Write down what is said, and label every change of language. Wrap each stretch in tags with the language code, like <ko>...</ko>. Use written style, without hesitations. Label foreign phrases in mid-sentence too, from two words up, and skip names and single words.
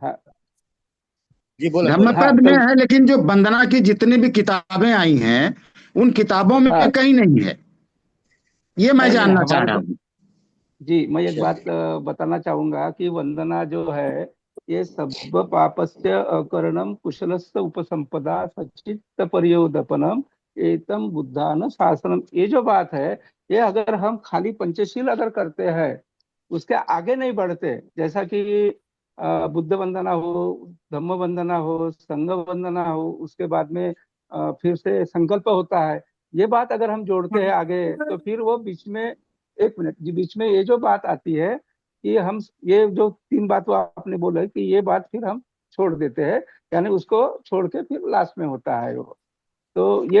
<hi>हाँ जी, बोले बोले। हाँ, धम्मपद में तो है, लेकिन जो वंदना की जितनी भी किताबें आई हैं उन किताबों में हाँ, कहीं नहीं है, ये मैं नहीं नहीं, जानना चाह हमारे रहा हूँ। जी, मैं एक बात चलिए। बताना चाहूंगा कि वंदना जो है, ये</hi> <pi>सब पापस्य अकरणम कुशलस्य उपसंपदा सच्चित्त पर्योदपनम एतम बुद्धान शासनम,</pi> <hi>ये जो बात है, ये अगर हम खाली पंचशील अगर करते हैं, उसके आगे नहीं बढ़ते, जैसा कि बुद्ध वंदना हो, धम्म वंदना हो, संघ वंदना हो, उसके बाद में फिर से संकल्प होता है, ये बात अगर हम जोड़ते हैं आगे, तो फिर वो बीच में, एक मिनट जी, बीच में ये जो बात आती है कि हम, ये जो तीन बात वो आपने बोला कि ये बात फिर हम छोड़ देते हैं, यानी उसको छोड़ के फिर लास्ट में होता है वो।</hi>